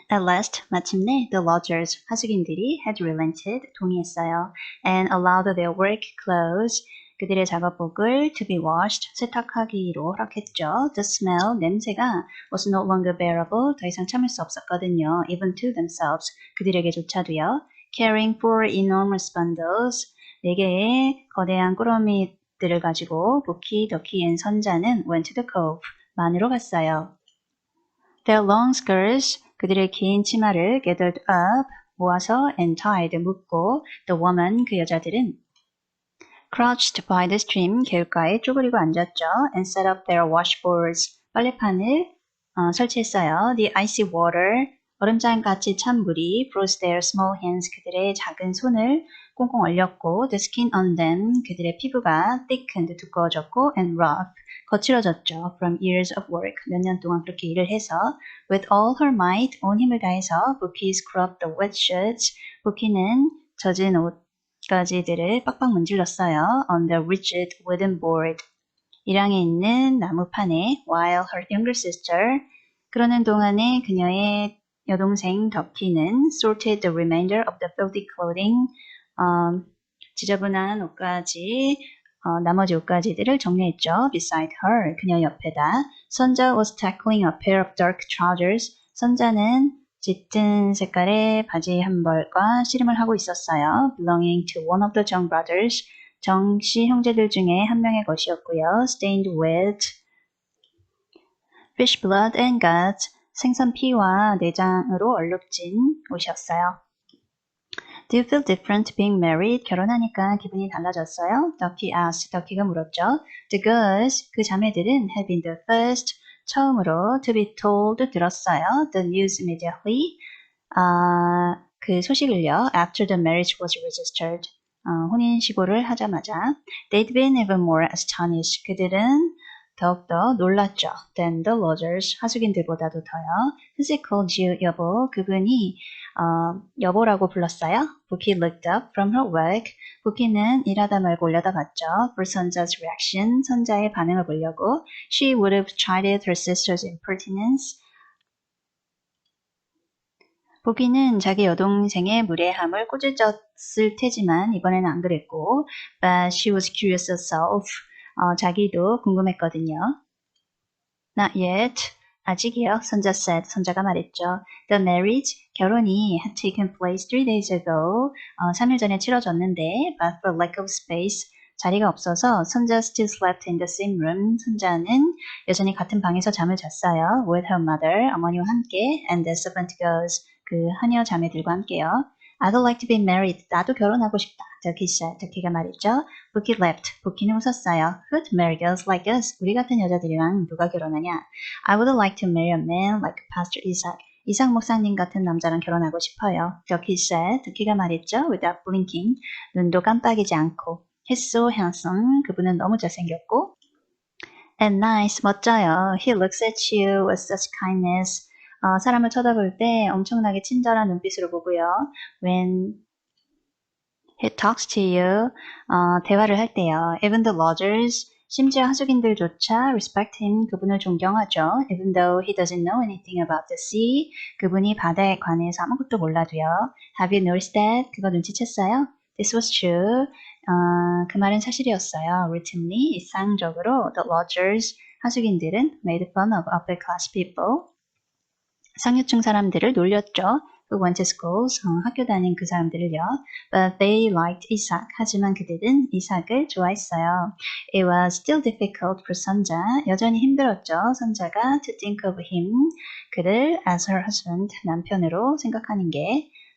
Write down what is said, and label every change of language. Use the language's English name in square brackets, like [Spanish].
[English] At last, [Korean] 마침내 [English] the lodgers, [Korean] 하숙인들이 [English] had relented, [Korean] 동의했어요. [English] And allowed their work clothes, [Korean] 그들의 작업복을 [English] to be washed, [Korean] 세탁하기로 허락했죠. [English] The smell, [Korean] 냄새가 [English] was no longer bearable, [Korean] 더 이상 참을 수 없었거든요. [English] Even to themselves, [Korean] 그들에게조차도요. [English] Caring for enormous bundles, [Korean] 4개의 거대한 꾸러미들을 가지고 부키, 더키, 앤 선자는 [English] went to the cove, [Korean] 만으로 갔어요. [English] Their long skirts, [Korean] 그들의 긴 치마를 [English] gathered up, [Korean] 모아서 [English] and tied, [Korean] 묶고 [English] the woman, [Korean] 그 여자들은 [English] crouched by the stream, [Korean] 개울가에 쪼그리고 앉았죠. [English] and set up their washboards, [Korean] 빨래판을 설치했어요. [English] The icy water, [Korean] 얼음장같이 찬 물이 [English] froze their small hands, [Korean] 그들의 작은 손을 꽁꽁 얼렸고 [English] the skin on them, [Korean] 그들의 피부가 [English] thickened, [Korean] 두꺼워졌고 [English] and rough, [Korean] 거칠어졌죠. [English] From years of work, [Korean] 몇 년 동안 그렇게 일을 해서 [English] with all her might, [Korean] 온 힘을 다해서 [English] Bookie scrubbed the wet shirts, [Korean] 부키는 젖은 옷가지들을 빡빡 문질렀어요. [English] On the rigid wooden board, [Korean] 일항에 있는 나무판에 [English] while her younger sister, [Korean] 그러는 동안에 그녀의 여동생 덕키는 [English] sorted the remainder of the filthy clothing, [Korean] 지저분한 옷가지, 나머지 옷가지들을 정리했죠. [English] Beside her, [Korean] 그녀 옆에다. [English] 선자 was tackling a pair of dark trousers. [Korean] 선자는 짙은 색깔의 바지 한 벌과 씨름을 하고 있었어요. [English] Belonging to one of the Jung brothers. [Korean] 정씨 형제들 중에 한 명의 것이었고요. [English] Stained with fish blood and guts. [Korean] 생선 피와 내장으로 얼룩진 옷이었어요. [English] Do you feel different being married? [Korean] 결혼하니까 기분이 달라졌어요? [English] Ducky asked. [Korean] 덕키가 물었죠. [English] The girls, [Korean] 그 자매들은 [English] had been the first, [Korean] 처음으로 [English] to be told, [Korean] 들었어요. [English] The news immediately, [Korean] 그 소식을요. [English] After the marriage was registered, [Korean] 혼인신고를 하자마자. [English] They'd been even more astonished. [Korean] 그들은 더욱더 놀랐죠. [English] Than the lodgers, [Korean] 하숙인들보다도 더요. [English] Who's called you, 여보? [Korean] 그분이 여보라고 불렀어요. [English] Bookie looked up from her work. [Korean] 부키는 일하다 말고 올려다봤죠. [English] For 선자's reaction, [Korean] 선자의 반응을 보려고. [English] She would have chided her sister's impertinence. [Korean] 부키는 자기 여동생의 무례함을 꾸짖었을 테지만 이번에는 안 그랬고, [English] but she was curious herself. [Korean] 자기도 궁금했거든요. [English] Not yet. [Korean] 아직이요, 선자 [English] said. [Korean] 선자가 말했죠. [English] The marriage, [Korean] 결혼이 [English] had taken place 3 days ago. [Korean] 3일 전에 치러졌는데, [English] but for lack of space, [Korean] 자리가 없어서 [English] 선자 still slept in the same room. [Korean] 선자는 여전히 같은 방에서 잠을 잤어요. [English] With her mother, [Korean] 어머니와 함께, [English] and the servant girls, [Korean] 그 하녀 자매들과 함께요. [English] I'd like to be married. [Korean] 나도 결혼하고 싶다. [English] Ducky said. [Korean] 덕키가 말했죠. [English] Bookie laughed. [Korean] 부키는 웃었어요. [English] Who'd marry girls like us? [Korean] 우리 같은 여자들이랑 누가 결혼하냐? [English] I would like to marry a man like Pastor Isaac. [Korean] 이삭 목사님 같은 남자랑 결혼하고 싶어요. [English] Ducky said. [Korean] 덕키가 말했죠. [English] Without blinking. [Korean] 눈도 깜빡이지 않고. [English] He's so handsome. [Korean] 그분은 너무 잘생겼고. [English] And nice. [Korean] 멋져요. [English] He looks at you with such kindness. [Korean] 사람을 쳐다볼 때 엄청나게 친절한 눈빛으로 보고요. [English] When he talks to you, [Korean] 대화를 할 때요. [English] Even the lodgers, [Korean] 심지어 하숙인들조차 [English] respect him, [Korean] 그분을 존경하죠. [English] Even though he doesn't know anything about the sea, [Korean] 그분이 바다에 관해서 아무것도 몰라도요. [English] Have you noticed that? [Korean] 그거 눈치챘어요? [English] This was true. [Korean] 그 말은 사실이었어요. [English] Routinely, [Korean] 일상적으로, [English] the lodgers, [Korean] 하숙인들은 [English] made fun of upper class people. [Korean] 상류층 사람들을 놀렸죠. [English] Who went to schools, [Korean] 학교 다닌 그 사람들을요. [English] But they liked Isaac. [Korean] 하지만 그들은 이삭을 좋아했어요. [English] It was still difficult for 선자. [Korean] 여전히 힘들었죠. [English] 선자가 to think of him. [Korean] 그를 [English] as her husband, [Korean] 남편으로 생각하는 게.